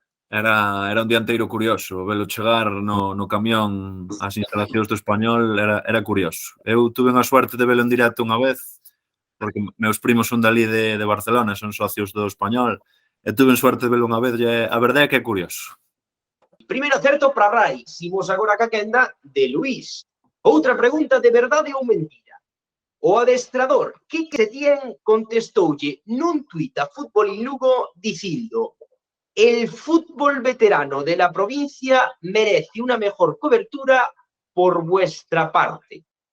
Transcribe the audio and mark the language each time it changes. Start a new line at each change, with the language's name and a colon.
Galician: Era un dianteiro curioso, velo chegar no camión ás instalacións do Español era curioso. Eu tuve a suerte de velo en directo unha vez, porque meus primos son dali de Barcelona, son socios do Español, e tuve suerte de velo unha vez, e a verdade é que é curioso. Primeiro acerto para Brais, imos agora ca quenda de Luís. Outra pregunta de verdade ou mentira. O adestrador Quique Setién contestoulle nun tuit a Fútbol en Lugo dicindo:
Spanish: el fútbol veterano de la provincia merece una mejor cobertura por vuestra parte.